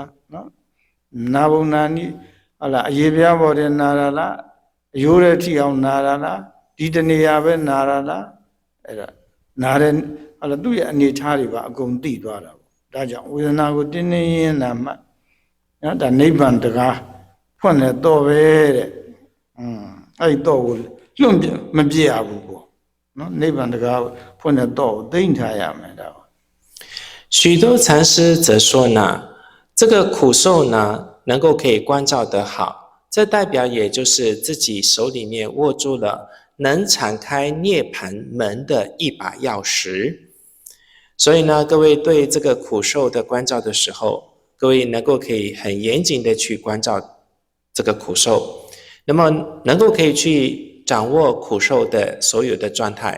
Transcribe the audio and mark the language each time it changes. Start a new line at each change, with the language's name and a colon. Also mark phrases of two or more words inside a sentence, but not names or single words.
Burmese: နော်နာဘုံနာနိ ဟာလားအရေးပြားပေါ်တယ်နာတာလားအယိုးရဲ့ထိအောင်နာတာလားဒီတနေရာပဲနာတာလားအဲ့ဒါနာတဲ့ဟာလားသူ့ရဲ့အနေထားတွေပါအကုန်သိသွားတာပေါ့ဒါကြောင့်ဝေဒနာကိုတင်းတင်းရင်းနာမှနော်ဒါနိဗ္ဗာန်တကားဖွင့်လဲတော့ပဲတဲ့အဲ့တော့ကိုလွန့်မပြည့်ရဘူးပေါ့နော်နိဗ္ဗာန်တကားဖွင့်တဲ့တော့သိမ့်ထားရမယ်ဒါ
Chinese: 许多禅师则说呢，这个苦受呢，能够可以关照得好，这代表也就是自己手里面握住了能敞开涅槃门的一把钥匙。所以呢，各位对这个苦受的关照的时候，各位能够可以很严谨的去关照这个苦受，那么能够可以去掌握苦受的所有的状态。